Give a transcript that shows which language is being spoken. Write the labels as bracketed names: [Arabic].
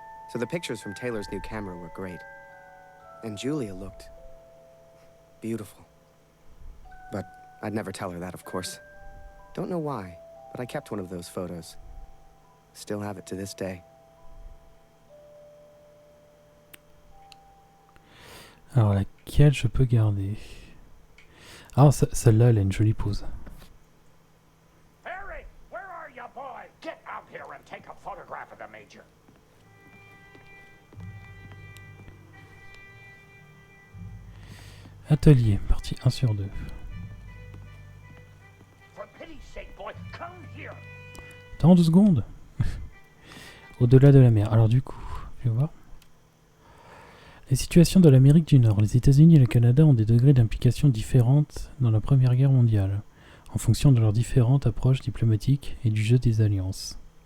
[English] So the pictures from Taylor's new camera were great. And Julia looked beautiful. But I'd never tell her that, of course. Don't know why, but I kept one of those photos. Still have it to this day. [French] Alors, laquelle je peux garder? Ah, celle-là, elle a une jolie pose. [English] Harry, where are you, boy? Get out here and take a photograph of the Major. [French] Atelier, partie 1 sur 2. [English] For pity's sake, boy, come here. [French] Attends 2 secondes. Au-delà de la mer. Alors du coup, je vais voir. Les situations de l'Amérique du Nord. Les États-Unis et le Canada ont des degrés d'implication différentes dans la Première Guerre mondiale, en fonction de leurs différentes approches diplomatiques et du jeu des alliances.